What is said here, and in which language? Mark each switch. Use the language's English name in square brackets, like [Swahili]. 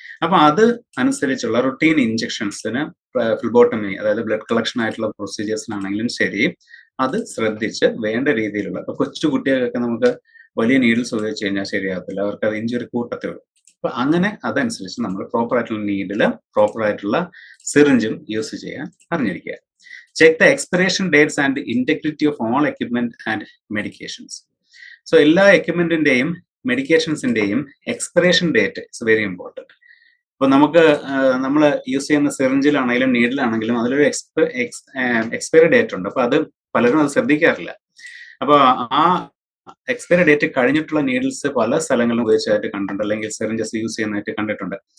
[Malayalam] അപ്പൊ അത് അനുസരിച്ചുള്ള റുട്ടീൻ ഇഞ്ചക്ഷൻസിന്, ഫ്ലിബോട്ടമി അതായത് ബ്ലഡ് കളക്ഷൻ ആയിട്ടുള്ള പ്രൊസീജിയേഴ്സിനാണെങ്കിലും ശരി, അത് ശ്രദ്ധിച്ച് വേണ്ട രീതിയിലുള്ള, ഇപ്പൊ കൊച്ചു കുട്ടികൾക്കൊക്കെ നമുക്ക് വലിയ നീഡിൽസ് ഉപയോഗിച്ച് കഴിഞ്ഞാൽ ശരിയാകത്തില്ല, അവർക്ക് അത് ഇഞ്ചുറി കൂട്ടത്തേ ഉള്ളൂ. അപ്പൊ അങ്ങനെ അതനുസരിച്ച് നമ്മൾ പ്രോപ്പർ ആയിട്ടുള്ള നീഡിലും പ്രോപ്പർ ആയിട്ടുള്ള സിറിഞ്ചും യൂസ് ചെയ്യാൻ അറിഞ്ഞിരിക്കുക. [English] Check the expiration dates and integrity of all equipment and medications. [Malayalam] So എല്ലാ എക്യുപ്മെന്റിന്റെയും മെഡിക്കേഷൻസിന്റെയും expiration date [English] Is very important. [Malayalam] ഇപ്പൊ നമ്മൾ യൂസ് ചെയ്യുന്ന സിറിഞ്ചിലാണെങ്കിലും നീഡിലാണെങ്കിലും അതിലൊരു എക്സ്പയറി ഡേറ്റ് ഉണ്ട്. അപ്പൊ അത് പലരും അത് ശ്രദ്ധിക്കാറില്ല. അപ്പൊ ആ എക്സ്പയറി ഡേറ്റ് കഴിഞ്ഞിട്ടുള്ള നീഡിൽസ് പല സ്ഥലങ്ങളിലും ഉപയോഗിച്ചതായിട്ട് കണ്ടിട്ടുണ്ട്, അല്ലെങ്കിൽ സിറിഞ്ചസ് യൂസ് ചെയ്യുന്നതായിട്ട് കണ്ടിട്ടുണ്ട്.